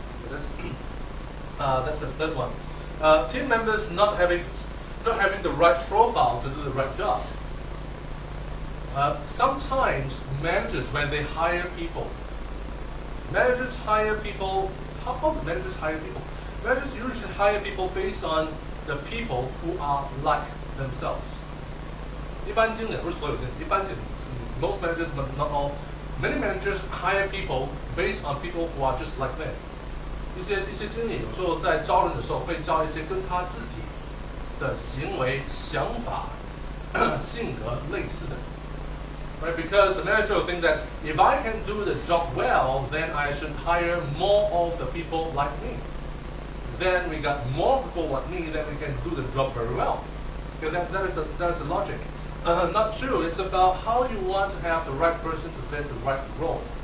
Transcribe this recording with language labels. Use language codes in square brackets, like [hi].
[en] That's the third one. Team members not having the right profile to do the right job. Sometimes managers, when they hire people, managers hire people. How do managers hire people? Managers usually hire people based on the people who are like themselves. [zh] 一般经理不是所有经理，一般经理 [en] most managers, but not all. Many managers hire people based on people who are just like them. [zh] 一些经理有时候在招人的时候会招一些跟他自己的行为、想法、性格类似的。 [en] Right? Because the manager will think that if I can do the job well, then I should hire more of the people like me. Then we got more people like me, then we can do the job very well. Okay, that is a logic. Not true. It's about how you want to have the right person to fit the right role.